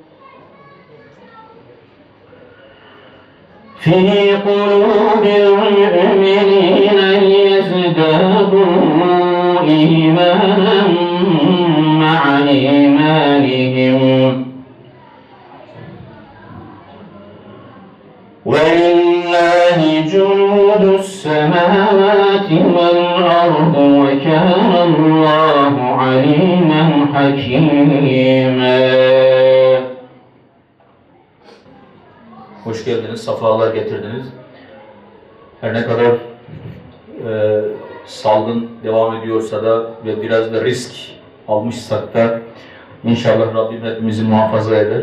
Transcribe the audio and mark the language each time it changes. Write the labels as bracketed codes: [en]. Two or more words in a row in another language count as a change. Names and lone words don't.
[ar] في قلوب المؤمنين ليزدادوا إيمانا مع إيمانهم ولله جنود السماوات والأرض وكان الله عليما حكيما. [tr] Hoş geldiniz, safalar getirdiniz. Her ne kadar salgın devam ediyorsa da ve biraz da risk almışsak da inşallah Rabbim hepimizi muhafaza eder.